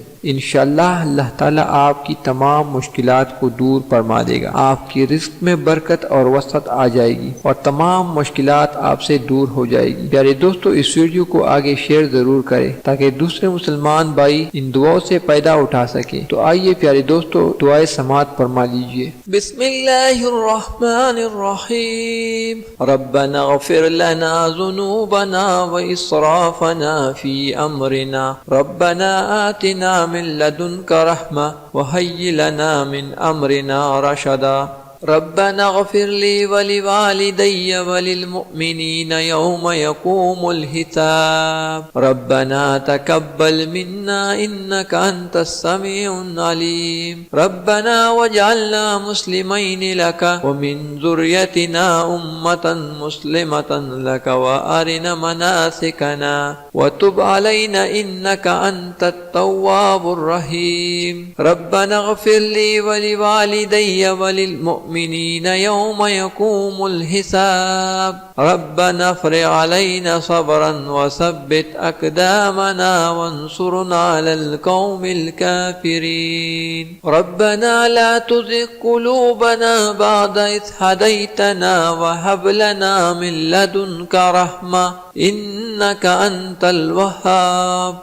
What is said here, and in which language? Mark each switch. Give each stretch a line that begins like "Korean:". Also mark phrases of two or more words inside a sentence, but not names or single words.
Urdu: ان شاء اللہ اللہ تعالیٰ آپ کی تمام مشکلات کو دور فرما دے گا، آپ کی رزق میں برکت اور وسعت آ جائے گی اور تمام مشکلات آپ سے دور ہو جائے گی. پیارے دوستوں، اس ویڈیو کو آگے شیئر ضرور کریں تاکہ دوسرے مسلمان بھائی ان دعاؤں سے فائدہ اٹھا سکے. تو آئیے پیارے دوستوں، دعائے سماعت فرما لیجیے.
Arabic: بسم الله الرحمن الرحيم. ربنا اغفر لنا ذنوبنا وإسرافنا في أمرنا ربنا آتنا من لدنك رحمة وهيئ لنا من أمرنا رشدا. ربنا اغفر لي ولوالدي وللمؤمنين يوم يقوم الحساب. ربنا تقبل منا إنك أنت السميع العليم. ربنا واجعلنا مسلمين لك ومن ذريتنا أمة مسلمة لك وأرنا مناسكنا وتب علينا إنك أنت التواب الرحيم. ربنا اغفر لي ولوالدي وللمؤمنين يوم يقوم الحساب. ربنا أفرغ علينا صبرا وثبت أقدامنا وانصرنا على القوم الكافرين. ربنا لا تزغ قلوبنا بعد إذ هديتنا وهب لنا من لدنك رحمة إنك أنت الوهاب.